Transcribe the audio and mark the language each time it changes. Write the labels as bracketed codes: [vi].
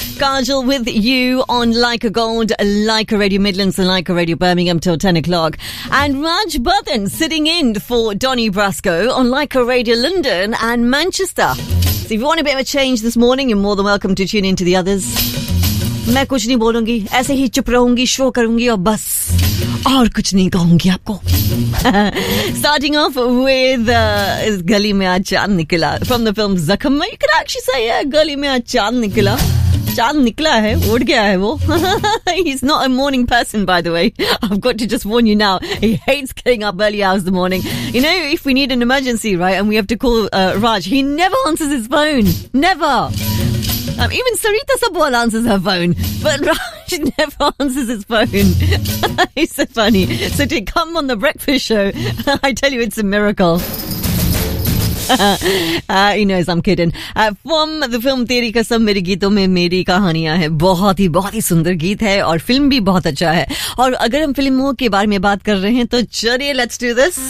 [en] Cardgell with you on Like a Gold, Like a Radio Midlands and Like a Radio Birmingham till 10 o'clock. And Raj Burthen sitting in for Donny Brasco on Like a Radio London and Manchester. So if you want a bit of a change this morning, you're more than welcome to tune in to the others. [hi] मैं कुछ नहीं बोलूंगी ऐसे ही चुप रहूंगी show करूंगी और बस और कुछ नहीं कहूंगी आपको [en] starting off with [hi] इस गली में आज चांद निकला [en] from the film [hi] जख्म में [en] you can actually say [hi] या गली में आज चांद निकला है उड़ गया है वो [en] He's not a morning person, by the way. I've got to just warn you now. He hates getting up early hours in the morning. You know, if we need an emergency, right, and we have to call Raj, he never answers his phone. Never. Even Sarita Sabwal answers her phone, but Raj never answers his phone. He's so funny. So to come on the breakfast show, I tell you, it's a miracle. He knows I'm kidding. From the film Teri Kasam, मेरी गीतों में मेरी कहानियाँ है. [hi] बहुत ही सुंदर गीत है और फिल्म भी बहुत अच्छा है. और अगर हम फिल्मों के बारे में बात कर रहे हैं, तो चलिए, [en] let's do this.